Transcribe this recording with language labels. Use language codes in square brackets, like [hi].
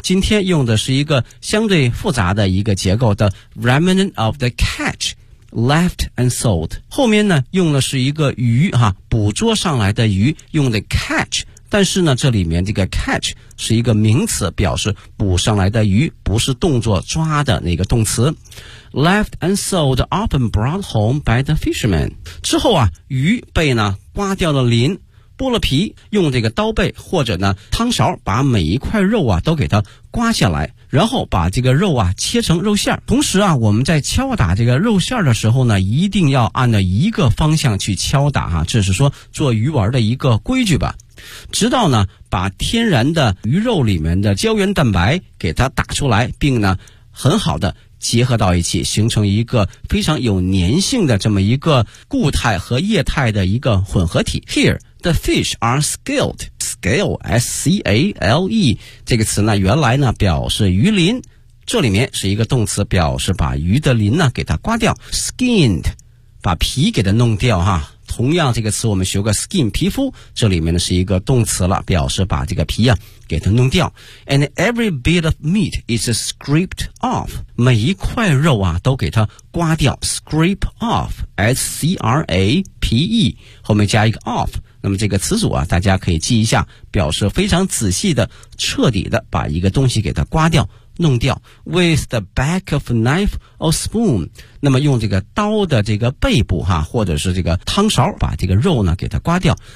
[zh] 今天用的是一个相对复杂的一个结构的 [en] remnant of the catch， left and sold. [zh] 后面呢用的是一个鱼哈、啊、捕捉上来的鱼用的 catch, 但是呢这里面这个 catch 是一个名词，表示捕上来的鱼，不是动作抓的那个动词。 [en] Left and sold often brought home by the fishermen. [zh] 之后啊鱼被呢刮掉了鳞，剥了皮，用这个刀背或者呢汤勺把每一块肉啊都给它刮下来，然后把这个肉啊切成肉馅。同时啊我们在敲打这个肉馅的时候呢，一定要按照一个方向去敲打哈、啊、这是说做鱼丸的一个规矩吧。直到呢把天然的鱼肉里面的胶原蛋白给它打出来，并呢很好的结合到一起，形成一个非常有粘性的这么一个固态和液态的一个混合体。 [en] Here, the fish are scaled. Scale, S-C-A-L-E, [zh] 这个词呢，原来呢，表示鱼鳞。这里面是一个动词，表示把鱼的鳞呢，给它刮掉。 Skinned, 把皮给它弄掉哈。同样这个词我们学过 skin, 皮肤，这里面呢是一个动词了，表示把这个皮啊给它弄掉。 [en] And every bit of meat is scraped off. [zh] 每一块肉啊都给它刮掉。 [en] Scrape off, S-C-R-A-P-E, [zh] 后面加一个 [en] off。 [zh] 那么这个词组啊大家可以记一下，表示非常仔细的彻底的把一个东西给它刮掉弄掉。 [en] With the back of knife or spoon, [zh] 那么用这个刀的这个背部哈、啊、或者是这个汤勺把这个肉呢给它刮掉。